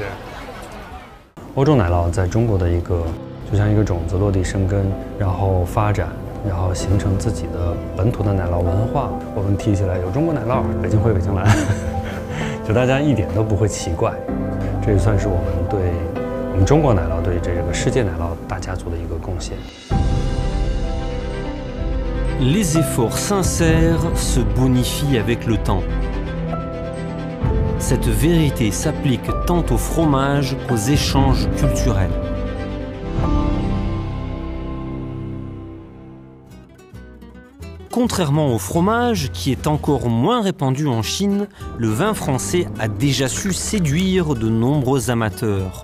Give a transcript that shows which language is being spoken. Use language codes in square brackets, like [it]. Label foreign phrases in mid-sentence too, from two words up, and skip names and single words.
[zh] 欧洲奶酪在中国的一个，就像一个种子落地生根，然后发展。然后形成自己的本土的奶酪文化，我们提起来有中国奶酪，北京灰、北京蓝，就大家一点都不会奇怪。这也算是我们对我们中国奶酪对这个世界奶酪大家族的一个贡献。 [fr] Les efforts sincères se bonifient avec le temps. Cette vérité s'applique tant au fromage qu'aux échanges culturels. Contrairement au fromage, qui est encore moins répandu en Chine, le vin français a déjà su séduire de nombreux amateurs.